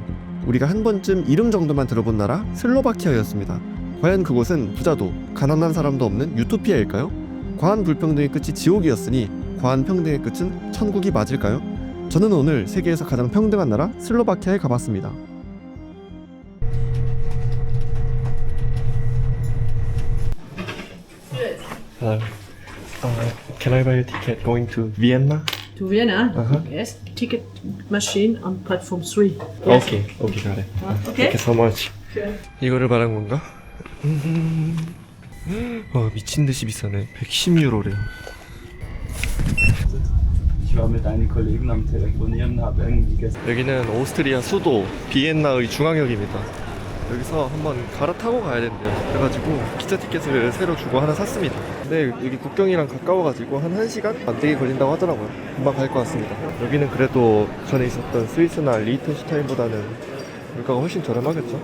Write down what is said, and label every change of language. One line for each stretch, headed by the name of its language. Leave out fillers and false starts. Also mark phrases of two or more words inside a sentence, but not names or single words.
Korean: 우리가 한 번쯤 이름 정도만 들어본 나라 슬로바키아였습니다. 과연 그곳은 부자도 가난한 사람도 없는 유토피아일까요? 과한 불평등의 끝이 지옥이었으니 과한 평등의 끝은 천국이 맞을까요? 저는 오늘 세계에서 가장 평등한 나라 슬로바키아에 가봤습니다.
English: Hello. Can I buy a ticket going to Vienna? To Vienna? Yes. Ticket machine on platform 3. Yes. Okay, got it. Okay. Thank you so much. Sure.
Korean: 이거를 말한 건가? 미친 듯이 비싸네. 110유로래요.
German: Ich war mit einigen Kollegen am Telefonieren, habe irgendwie gestern.
Korean: 여기는 오스트리아 수도 비엔나의 중앙역입니다. 여기서 한번 갈아타고 가야 된대요. 그래가지고 기차 티켓을 새로 주고 하나 샀습니다. 근데 여기 국경이랑 가까워가지고 한 1시간 안 되게 걸린다고 하더라고요. 금방 갈 것 같습니다. 여기는 그래도 전에 있었던 스위스나 리히텐슈타인보다는 물가가 훨씬 저렴하겠죠?